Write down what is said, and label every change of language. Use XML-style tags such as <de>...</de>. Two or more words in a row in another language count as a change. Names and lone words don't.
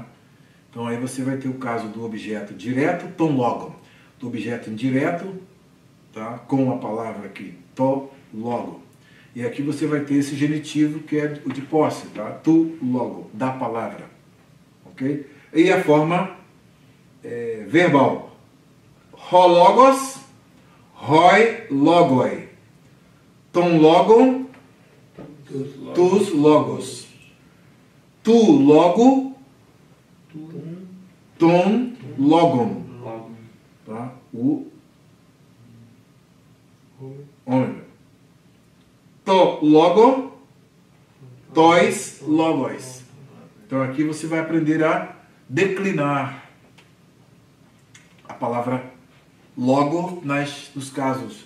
<pt>Então aí você vai ter o caso do objeto direto,</pt> <el>τὸν λόγον,</el> <pt>do objeto indireto, tá? Com a palavra aqui,</pt> <el>τῷ λόγῳ.</el> <pt>E aqui você vai ter esse genitivo que é o de posse, tá?</pt> <el>τοῦ λόγου,</el> <pt>da palavra. Ok? E a forma verbal.</pt> <el>Ὁ λόγος, οἱ λόγοι. Τὸν λόγον, τοὺς λόγους. Τοῦ λόγου, τὸν λόγον.</el> <pt>Tá? O ômega.</pt> <el>Τῷ λόγῳ, τοῖς λόγοις.</el> <pt>Então aqui você vai aprender a declinar a palavra logo nos casos.</pt>